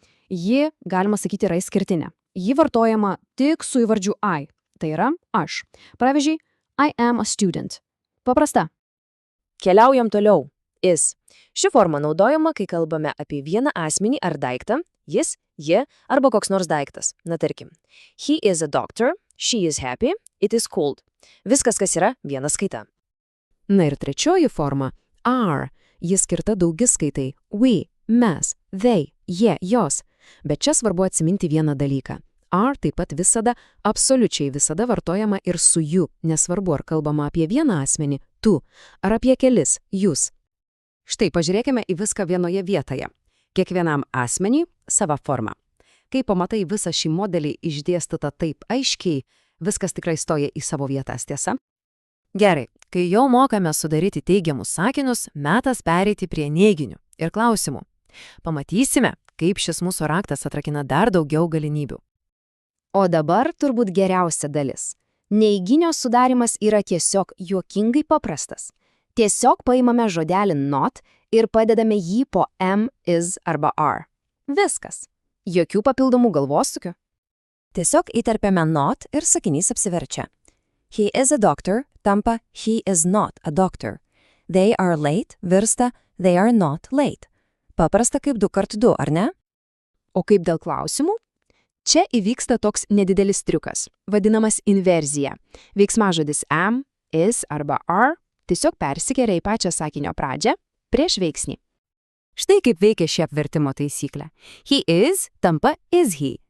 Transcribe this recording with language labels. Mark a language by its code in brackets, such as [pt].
[lt] Ji, galima sakyti, yra išskirtinė. Ji vartojama tik su įvardžiu I, tai yra aš. Pavyzdžiui, [en] I am a student. [lt] Paprasta. Keliaujam toliau. Is. Ši forma naudojama, kai kalbame apie vieną asmenį ar daiktą, jis, ji arba koks nors daiktas. Na tarkim, [en] he is a doctor, she is happy, it is cold. [lt] Viskas, kas yra viena skaita. Na ir trečioji forma – are. Jis skirta daugiskaitai – we, mes, they, jie, jos. Bet čia svarbu atsiminti vieną dalyką. Are taip pat visada, absoliučiai visada vartojama ir su you, nesvarbu ar kalbama apie vieną asmenį – tu, ar apie kelis – jūs. Štai pažiūrėkime į viską vienoje vietoje. Kiekvienam asmeniui sava forma. Kai pamatai visą šį modelį išdėstytą taip aiškiai, viskas tikrai stoja į savo vietas, tiesa? Gerai, kai jau mokame sudaryti teigiamus sakinius, metas pereiti prie neiginių ir klausimų. Pamatysime, kaip šis mūsų raktas atrakina dar daugiau galimybių. O dabar turbūt geriausia dalis. Neiginio sudarimas yra tiesiog juokingai paprastas. Tiesiog paimame žodelį not ir padedame jį po am, is arba are. Viskas. Jokių papildomų galvosukių. Tiesiog įterpiame not ir sakinys apsiverčia. [en] He is a doctor tampa he is not a doctor. They are late virsta they are not late. [lt] Paprasta kaip 2x2, ar ne? O kaip dėl klausimų? Čia įvyksta toks nedidelis triukas, vadinamas inverzija. Veiksmažodis am, is arba are tiesiog persikelia į pačią sakinio pradžią prieš veiksnį. Štai kaip veikia ši apvertimo taisyklė. [en] He is [lt] tampa [en] is he.